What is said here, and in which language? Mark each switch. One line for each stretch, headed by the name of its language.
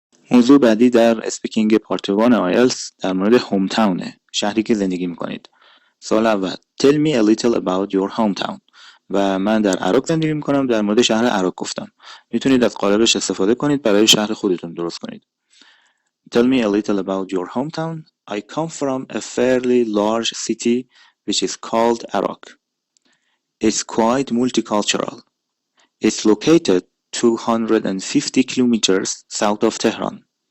Persian: موضوع بعدی در اسپیکینگ پارت 1 آیلتس در مورد هوم تاونه، شهری که زندگی میکنید. سوال اول
English: Tell me a little about your hometown.
Persian: و من در عراق زندگی میکنم. در مورد شهر عراق گفتم. میتونید از قالبش استفاده کنید برای شهر خودتون درست کنید.
English: Tell me a little about your hometown. I come from a fairly large city which is called Arak. It's quite multicultural. It's located 250 kilometers south of Tehran.